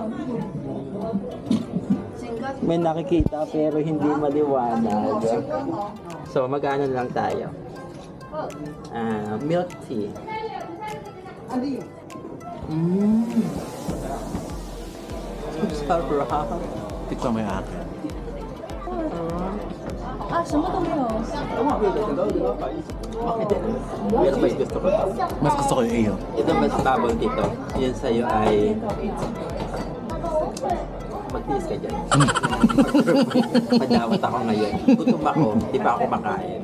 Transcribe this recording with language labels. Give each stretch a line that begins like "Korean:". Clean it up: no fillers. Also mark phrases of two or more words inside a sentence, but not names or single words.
Filipino: May nakikita pero hindi maliwanag. So magkano lang tayo?
English: Milk tea.
Filipino: Sarap. Ito may akin.
Chinese: 啊，什么都没有。
Filipino: Pero mas gusto ko to. Mas gusto ko yung iyo. Ito mas
English: bubble tea
Filipino: to. Yun sa'yo ay... Magtiis ka dyan. Madawat ako ngayon. Gutom ako, di pa ako makain.